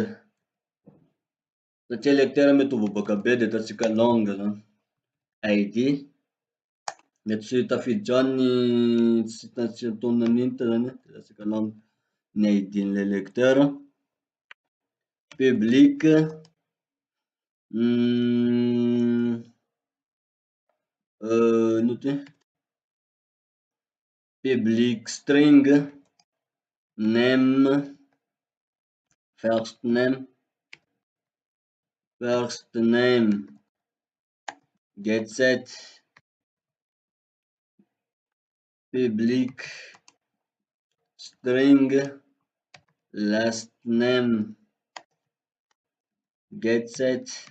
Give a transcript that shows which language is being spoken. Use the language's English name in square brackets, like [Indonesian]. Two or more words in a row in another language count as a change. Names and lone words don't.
[Malagasy] satria electeur mety ho boboaka be de ataotsika langue zany id mety tsy tafiditra ao ny tsy atonona ny int zany de ataotsika langue ny id ny electeur [English] public [Malagasy] ino ty [English] public string name first name get set public string last name get set